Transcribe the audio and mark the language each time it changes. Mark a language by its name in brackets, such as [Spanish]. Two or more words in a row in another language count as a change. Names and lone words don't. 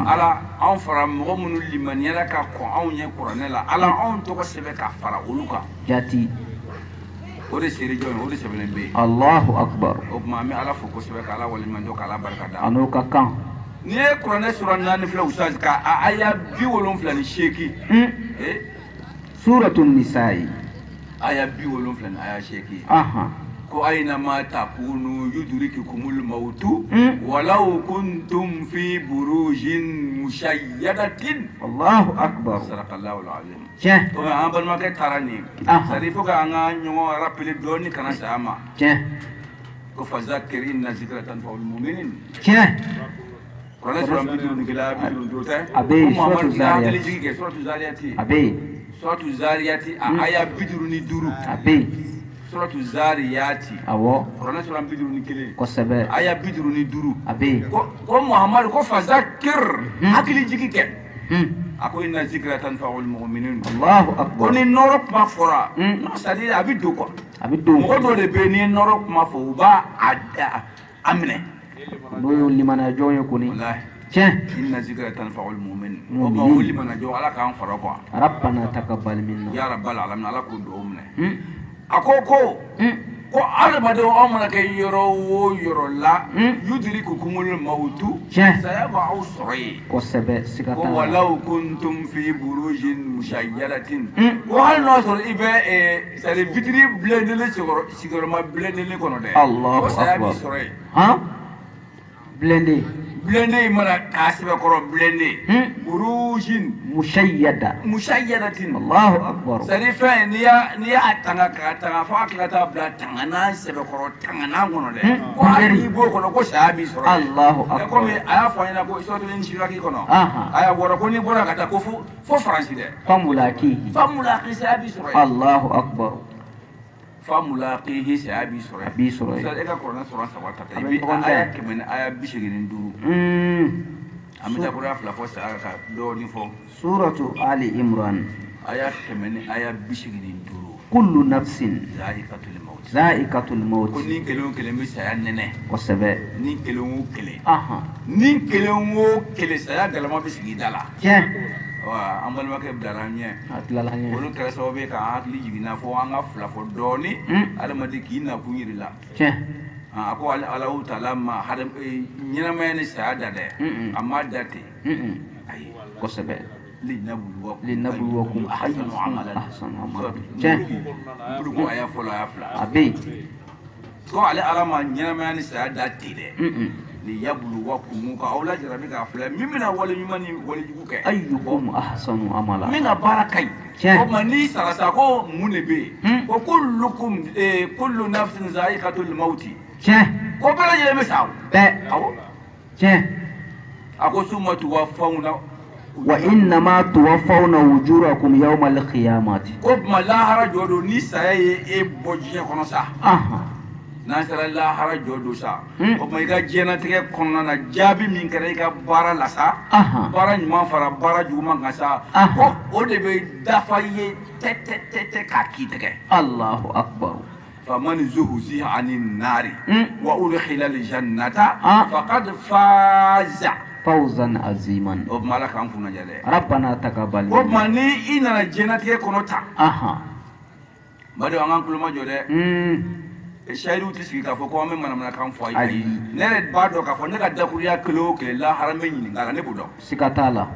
[Bambara] ala anw fara mɔgɔ minnu limaniyara ka kɔn anw ɲɛ kuranɛ la ala anw tɔgɔ sɛbɛn ka fara olu kan jati o de seere jɔn ye o de sɛbɛnnen bɛ yen [Arabic] الله أكبر. [Bambara] o tuma an bɛ ala fo kosɛbɛ ka ala waleɲumandɔn ka ala barika da ano ka kan n'i ye kuranɛ sura 4 filɛ ustaz ka a aya 78 suratu Nisa'i aya 78 aya 8 aha [Arabic] ko أينما تكونوا يدرككم الموت ولو كنتم في بروج مشيدة الله أكبر. صدق الله العظيم [Bambara] tiɲɛ o an balimakɛ taara nin sadi fo k'an ka ɲɔgɔn rappelé dɔɔni kana saya ma tiɲɛ [Arabic] ko فذكر إن الذكرى تنفع المؤمنين [Bambara] tiɲɛ kuranɛ sura 70 tɛ abe ko suratu Muhamadu y'a Zariyat hakilijigi kɛ suratu zariyati abe suratu zariyati a aya 55 abe suratu zariyati awɔ kuranɛ sura 51 kosɛbɛ aya 55 abe ko Muhamadu ko fazakir hakilijigi kɛ hmm a ko [Arabic] إن الذكرى تنفع المؤمنين [Bambara] Allahu ko akbar. ni nɔrɔ kuma fɔra [French] non c'est à dire [Bambara] a bɛ don quoi a bɛ don mɔgɔ dɔ de bɛ yen n'i ye nɔrɔ kuma fɔ u b'a a minɛ n'o ye limaniya jɔn ye kɔni walahi tiɲɛ [Arabic] إن الذكرى تنفع المؤمنين [Bambara] o ma wuli mana jɔ ala k'an fara quoi [Arabic] ربنا تقبل منا يا رب العالمين [Bambara] ala k'o dugawu minɛ hmm a ko adamadenw aw mana kɛ yɔrɔ o yɔrɔ la [Arabic] يدرككم الموت [Bambara] tiɲɛ saya b'aw sɔrɔ yen kosɛbɛ siga ko t'a la [Arabic] ولو كنتم في بروج مشيدة [Bambara] ko hali n'a sɔrɔ i bɛ [French] c'est à dire [Bambara] vitiri bilendelen sigiyɔrɔma bilendelen kɔnɔ dɛ Allahu ko saya b'i akbar. sɔrɔ yen han blende bilende in mana k'a sɛbɛkɔrɔ bilende burujin mushayyada mushayyadatin [Arabic] الله أكبر. [French] c'est à dire [Bambara] fɛn n'i y'a tanga k'a tanga fo a tila taa bila tanganan sɛbɛkɔrɔ tanganan kɔnɔ dɛ ko hali n'i b'o kɔnɔ ko saya b'i sɔrɔ yen [Arabic] الله أكبر. [Bambara] komi a y'a fɔ an ɲɛna ko suratul Inshiraki kɔnɔ Aha. a y'a wɔrɔ ko n'i bɔra ka taa ko fo Faransi dɛ famulakihi famulaki saya b'i sɔrɔ yen Allahu akbar. famulaki saya b'i sɔrɔ yen b'i sɔrɔ yen e ka kuranɛ sɔrɔ saba ta i A bɛ bɛ ɲɔgɔn aya dan. 100 ni aya 85 an bɛ taa kura fila fɔ saya ka dɔɔni fɔ suratu Ali Imran aya 100 ni aya 85 [Arabic] كل نفس ذائقة الموت ذائقة الموت [Bambara] ko ni kelen o kelen bɛ saya nɛnɛ kosɛbɛ ni kelen o kelen aha ni kelen o kelen saya galama bɛ sigi da la tiɲɛ wa an balimakɛ bilara an ɲɛ a tilala an ɲɛ olu kɛra sababu ye k'an hakili jiginna fo an ka fila fɔ dɔɔni adamaden k'i nakun yiri la tiɲɛ a ko alahu taala ma ɲɛnamaya ni saya da dɛ a ma da ten ayi kosɛbɛ linabluwakum linabluwakum [Arabic] أحسن عملا أحسن عملا tiɲɛ [Bambara] buluku a y'a fɔlɔ a y'a fila a bɛ yen ko ale ala ma ɲɛnamaya ni saya da ten dɛ liyabluwakum ka aw lajarabi k'a filɛ min bɛna wale ɲuman ni wale jugu kɛ [Arabic] أيكم أحسن عملا [Bambara] min ka baara ka ɲi Tiɲɛ. o tuma n'i sara sa ko mun de bɛ yen ko [Arabic] كل نفس ذائقة الموت [Bambara] tiɲɛ ko bɛɛ lajɛlen bɛ sa o bɛɛ awɔ tiɲɛ a ko [Arabic] ثم توفون وإنما توفون أجوركم يوم القيامة [Bambara] ko tuma lahara jɔ don ni saya ye e bɔ diɲɛ kɔnɔ sa aha n'an sera lahara jɔ don sa o tuma i ka diɲɛlatigɛ kɔnɔna na jaabi min kɛra i ka baara la sa aha baara ɲuman fara baara juguman kan sa ko o de bɛ dafa i ye tɛ k'a k'i tɛgɛ [Arabic] الله أكبر فمن زحزح عن النار وأدخل الجنة Ah. فقد فاز فوزا عظيما [Bambara] o tuma ala k'an kunna jɛ dɛ [Arabic] ربنا تقبل [Bambara] o minna tuma ni i nana diɲɛlatigɛ kɔnɔ ta aha badenw an k'an tulo ma jɔ dɛ sayidu tɛ sigi k'a fɔ ko an bɛ manamanakan fɔ a ye ne yɛrɛ b'a dɔn k'a fɔ ne ka dakuriya kelen o kelen lahara n bɛ ɲininka a la ne b'o dɔn siga t'a la